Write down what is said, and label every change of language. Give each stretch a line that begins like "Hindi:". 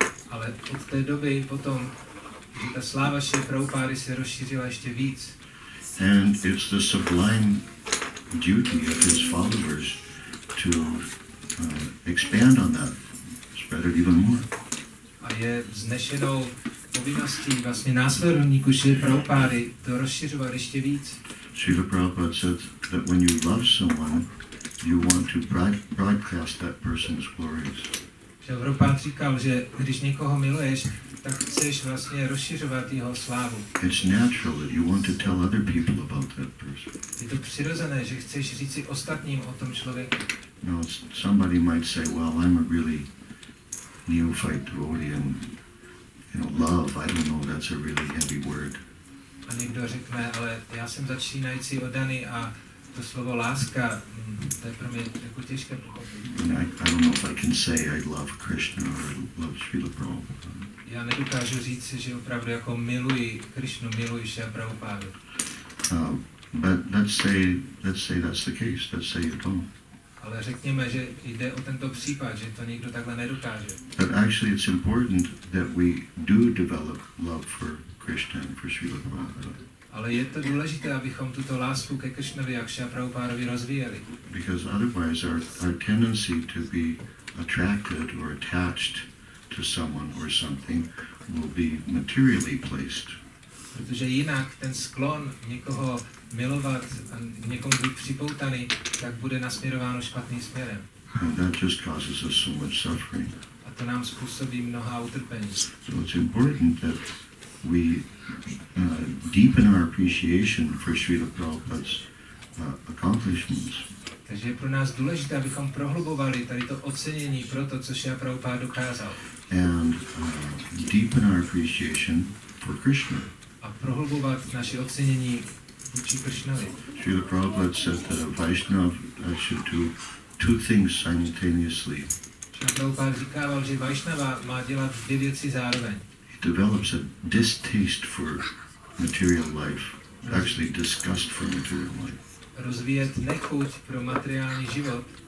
Czech: Ale od té doby potom, že ta sláva Srila Prabhupády se rozšířila ještě víc.
English: And it's the sublime duty of his followers to expand on that, spread it even more.
Czech: A je vznešenou povinností vlastně následovníků Srila Prabhupády to rozšiřovat ještě víc.
English: Srila Prabhupada said that when you love someone, you want to broadcast that person's glories.
Czech: Srila Prabhupada říkal, že když někoho miluješ, tak chceš vlastně rozšiřovat jeho slávu.
English: It's natural that you want to tell other people about that person.
Czech: Je to přirozené, že chceš říci ostatním o tom člověku.
English: You know, somebody might say, well, I'm a really neophyte devotee and, you know, love, I don't know, that's a really heavy word.
Czech: A někdo řekne, ale já jsem začínající oddaný a to slovo láska, to je pro mě jako těžké pochopit.
English: I don't know if I can say I love Krishna or love Srila Prabhupada.
Czech: Já nedokážu říct, že opravdu jako miluji Krishnu, miluji Šila Prabhupádu.
English: But let's say that's the case. Let's say you don't.
Czech: Ale řekněme, že jde o tento případ, že to nikdo takhle nedokáže.
English: But actually it's important that we do develop love for Krishna and for Srila Prabhupada.
Czech: Ale je to důležité, abychom tuto lásku ke Krishnovi a k Šila Prabhupádovi rozvíjeli.
English: Because otherwise our tendency to be attracted or attached to someone or something will be materially placed.
Czech: Protože jinak ten sklon někoho milovat a někomu být připoutaný, tak bude nasměrováno špatným směrem.
English: And that just causes us so much suffering.
Czech: A to nám způsobí mnoha utrpení.
English: So it's important that we deepen our appreciation for Srila Prabhupada's accomplishments.
Czech: Takže je pro nás důležité, abychom prohlubovali tady to ocenění pro to, co Šrila Prabhupáda dokázal.
English: And deepen our appreciation for Krishna.
Czech: A prohlubovat naše ocenění vůči Krishnovi.
English: Srila Prabhupada said that a Vaishnava should do two things simultaneously.
Czech: Šrila Prabhupáda říkával, že Vaishnava má dělat dvě věci zároveň.
English: He develops a distaste for material life, actually disgust for material life.
Czech: Rozvíjet nechuť pro materiální život.